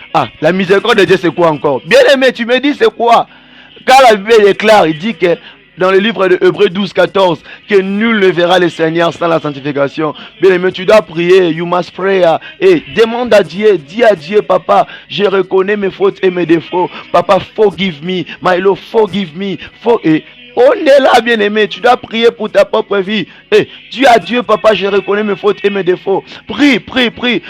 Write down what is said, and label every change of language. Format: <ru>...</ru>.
<fr>Ah, la miséricorde de Dieu c'est quoi encore? Bien aimé, tu me dis c'est quoi? Car la Bible déclare, il dit que dans le livre de Hébreux 12, 14, que nul ne verra le Seigneur sans la sanctification. Bien aimé, tu dois prier,</fr> <en>you must pray.</en> <fr>Et demande à Dieu, dis à Dieu, papa, je reconnais mes fautes et mes défauts.</fr> <en>Papa, forgive me, my Lord, forgive me.</en> <fr>On est là, bien aimé, tu dois prier pour ta propre vie. Et dis à Dieu, papa, je reconnais mes fautes et mes défauts. Prie, prie, prie.</fr>